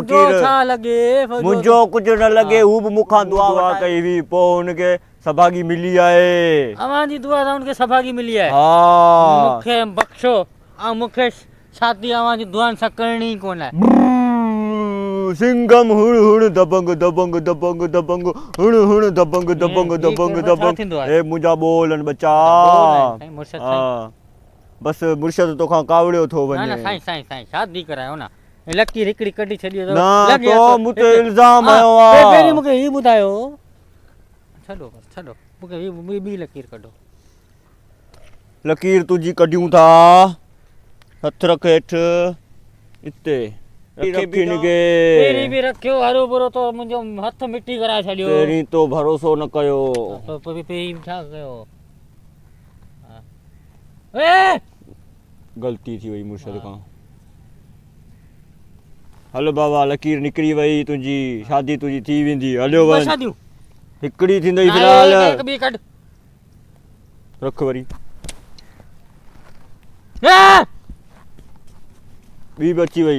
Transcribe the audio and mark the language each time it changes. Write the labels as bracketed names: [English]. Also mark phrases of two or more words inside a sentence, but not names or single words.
[Sindhi] फ़क़ीर छा लॻे मुंहिंजो कुझु न लॻे हू बि मूंखां दुआ कई हुई पोइ हुनखे सभागी मिली आहे अव्हांजी दुआ सां हुनखे सभागी मिली आहे हा मूंखे बख़्शो ऐं मूंखे शादी अव्हांजी दुआनि सां करणी ई कोन आहे सिंघम हुण हुण दबंग दबंग दबंग दबंग हुण हुण दबंग दबंग ये दबंग केरु छा दबंग थींदो आहे? ए मुंहिंजा ॿोल आहिनि बच्चा साईं, मुर्शद साईं। हा बसि मुर्शद तोखां कावड़ियो थो न वञे न साईं साईं साईं शादी करायो न लकीर हिकिड़ी कढी छॾी न तो मूं ते इल्ज़ाम आयो आहे पहिरीं मूंखे ही ॿुधायो छॾो बसि छॾो मूंखे ही ॿी लकीर कढो लकीर तुंहिंजी कढियूं था हथ रख हेठि हिते पहिरीं बि रखियो हरो भरो तो मुंहिंजो हथ मिटी कराए छॾियो पहिरीं तो भरोसो न कयो पहिरीं छा कयो ए गलती थी वही मुर्शद खां। हलो बाबा लकीर निकिरी वई तुंहिंजी शादी तुंहिंजी थी वेंदी हलियो ॿ वञ शादियूं हिकिड़ी थींदई ना, फ़िलहाल हिकु ॿी कढ रख वरी ए! ॿी बि अची वई